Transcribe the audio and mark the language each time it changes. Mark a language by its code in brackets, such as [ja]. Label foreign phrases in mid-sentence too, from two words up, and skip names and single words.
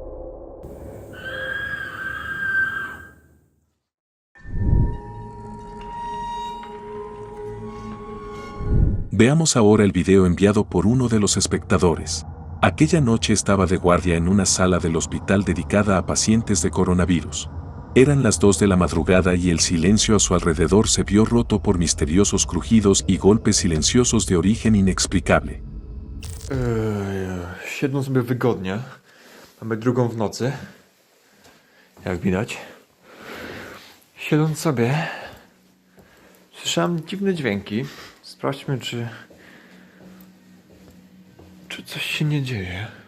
[es] Veamos ahora el video enviado por uno de los espectadores. Aquella noche estaba de guardia en una sala del hospital dedicada a pacientes de coronavirus. Eran las 2 de la madrugada y el silencio a su alrededor se vio roto por misteriosos crujidos y golpes silenciosos de origen inexplicable. [pl] Siedzą sobie wygodnie. Mamy 2 w nocy. Jak widać. Siedząc sobie, słyszałem dziwne dźwięki. Sprawdźmy, czy coś się nie dzieje.